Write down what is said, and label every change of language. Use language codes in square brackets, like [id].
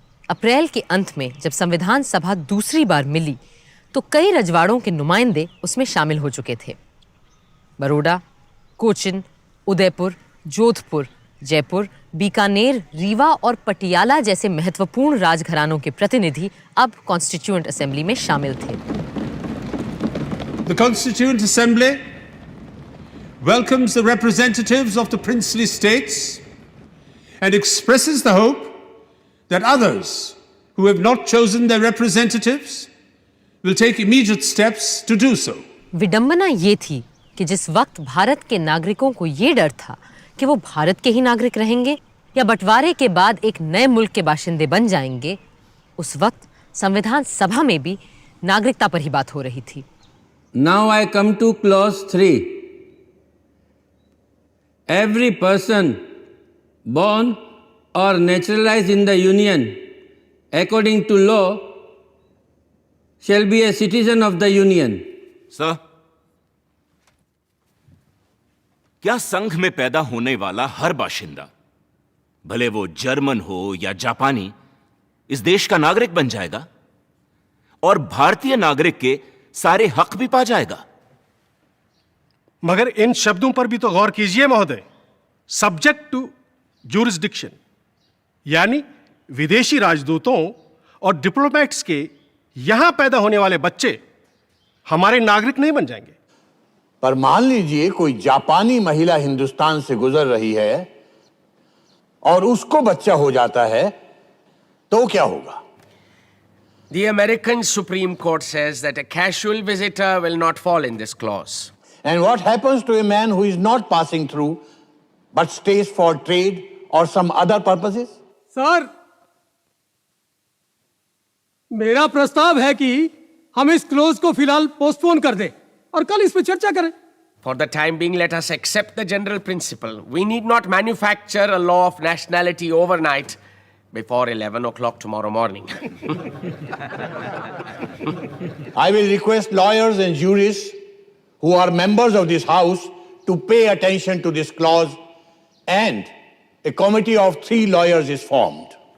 [hi] अप्रैल के अंत में जब संविधान सभा दूसरी बार मिली तो कई रजवाड़ों के नुमाइंदे उसमें शामिल हो चुके थे। बरोडा, कोचिन, उदयपुर, जोधपुर, जयपुर, बीकानेर, रीवा और पटियाला जैसे महत्वपूर्ण राजघरानों के प्रतिनिधि अब कॉन्स्टिट्यूएंट असेंबली में शामिल थे। [en] The Constituent Assembly welcomes the representatives of the princely states and expresses the hope that others who have not chosen their representatives will take immediate steps to do so. [hi] विडंबना ये थी कि जिस वक्त भारत के नागरिकों को ये डर था कि वो भारत के ही नागरिक रहेंगे या बंटवारे के बाद एक नए मुल्क के बाशिंदे बन जाएंगे, उस वक्त संविधान सभा में भी नागरिकता पर ही बात हो रही थी। [en] Now I come to clause 3. Every person born or naturalized in the Union according to law shall be a citizen of the Union. [hi] Sir, क्या संघ में पैदा होने वाला हर बाशिंदा, भले वो जर्मन हो या जापानी, इस देश का नागरिक बन जाएगा और भारतीय नागरिक के सारे हक भी पा जाएगा? मगर इन शब्दों पर भी तो गौर कीजिए महोदय। [en] subject to jurisdiction, [hi] यानी विदेशी राजदूतों और डिप्लोमेट्स के यहां पैदा होने वाले बच्चे हमारे नागरिक नहीं बन जाएंगे। पर मान लीजिए कोई जापानी महिला हिंदुस्तान से गुजर रही है और उसको बच्चा हो जाता है, तो क्या होगा? [en] The American Supreme Court says that a casual visitor will not fall in this clause. And what happens to a man who is not passing through but stays for trade or some other purposes? [hi] Sir, मेरा प्रस्ताव है कि हम इस close को फिलहाल postpone कर दें और कल इस पर चर्चा करें। [en] For the time being, let us accept the general principle. We need not manufacture a law of nationality overnight before 11 o'clock tomorrow morning. I will request lawyers and jurists who are members of this House to pay attention to this clause, and a committee of 3 lawyers is formed.